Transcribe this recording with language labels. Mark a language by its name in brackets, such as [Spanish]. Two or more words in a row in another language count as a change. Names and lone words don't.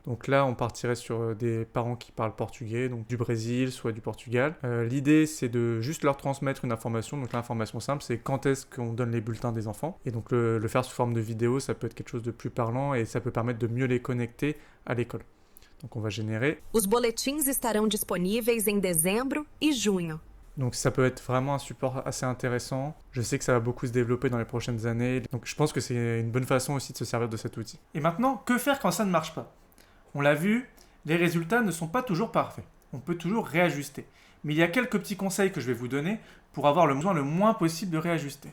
[French] Donc là, on partirait sur des parents qui parlent portugais, donc du Brésil, soit du Portugal. L'idée, c'est de juste leur transmettre une information. Donc l'information simple, c'est quand est-ce qu'on donne les bulletins des enfants. Et donc le faire sous forme de vidéo, ça peut être quelque chose de plus parlant, et ça peut permettre de mieux les connecter à l'école. Donc on va générer. [Portuguese] Os boletins estarão disponíveis em dezembro e junho. [French] Donc ça peut être vraiment un support assez intéressant. Je sais que ça va beaucoup se développer dans les prochaines années. Donc je pense que c'est une bonne façon aussi de se servir de cet outil. Et maintenant, que faire quand ça ne marche pas? On l'a vu, les résultats ne sont pas toujours parfaits. On peut toujours réajuster. Mais il y a quelques petits conseils que je vais vous donner pour avoir le besoin le moins possible de réajuster.